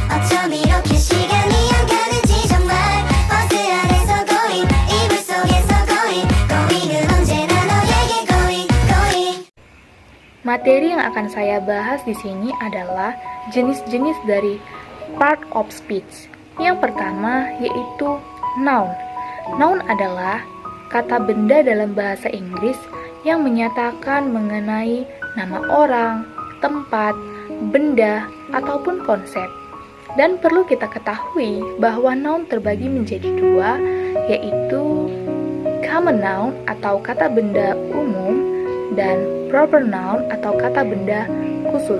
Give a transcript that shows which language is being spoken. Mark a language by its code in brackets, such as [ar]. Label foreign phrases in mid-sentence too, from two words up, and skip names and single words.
[ko] 어쩜 이렇게 시간이 안 가는지 정말 버스 안에서 going 이불 속에서 [en] going going [ko] 은 언제나 너에게 [en] going going. [id] Materi yang akan saya bahas di sini adalah jenis-jenis dari [en] part of speech. [id] Yang pertama yaitu noun. Noun adalah kata benda dalam bahasa Inggris yang menyatakan mengenai nama orang, tempat, benda, ataupun konsep. Dan perlu kita ketahui bahwa noun terbagi menjadi dua, yaitu [en] common noun [id] atau kata benda umum dan [en] proper noun [id] atau kata benda khusus.